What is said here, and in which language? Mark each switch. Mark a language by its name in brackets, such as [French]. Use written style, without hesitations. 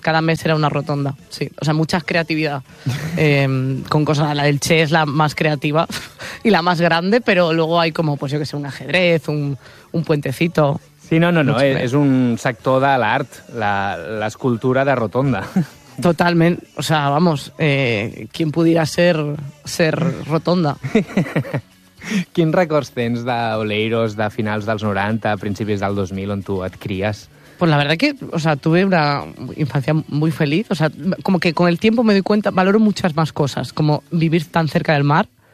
[Spanish] Cada mes era una rotonda. Sí, o sea, mucha creatividad. Con cosas, la del Che es la más creativa y la más grande, pero luego hay como, pues yo que sé, un ajedrez, un puentecito. [Catalan] Sí, no, és un sector de l'art, l'escultura de rotonda. Totalment. [Spanish] O sea, vamos, ¿quién pudiera ser rotonda? [Catalan] Quins records tens d'Oleiros de finals dels 90, principis del 2000, on tu et cries? [Spanish] Pues la verdad que, o sea, tuve una infancia muy feliz. O sea, como que con el tiempo me doy cuenta, valoro muchas más cosas, como vivir tan cerca del mar.